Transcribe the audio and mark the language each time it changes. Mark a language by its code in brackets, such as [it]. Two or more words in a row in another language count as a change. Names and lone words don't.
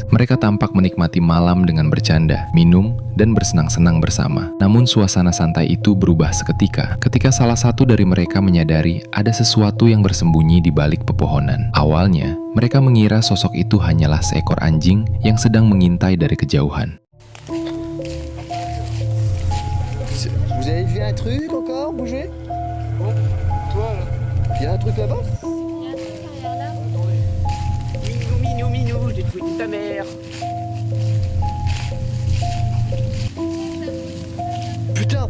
[id] Mereka tampak menikmati malam dengan bercanda, minum, dan bersenang-senang bersama. Namun suasana santai itu berubah seketika ketika salah satu dari mereka menyadari ada sesuatu yang bersembunyi di balik pepohonan. Awalnya, mereka mengira sosok itu hanyalah seekor anjing yang sedang mengintai dari kejauhan. [fr] Vous avez vu un truc encore bouger? Oh, toi là. Il y a un truc là-bas? Il y a un truc derrière là. Attendez. Minou, minou, j'ai trouvé ta mère. Putain!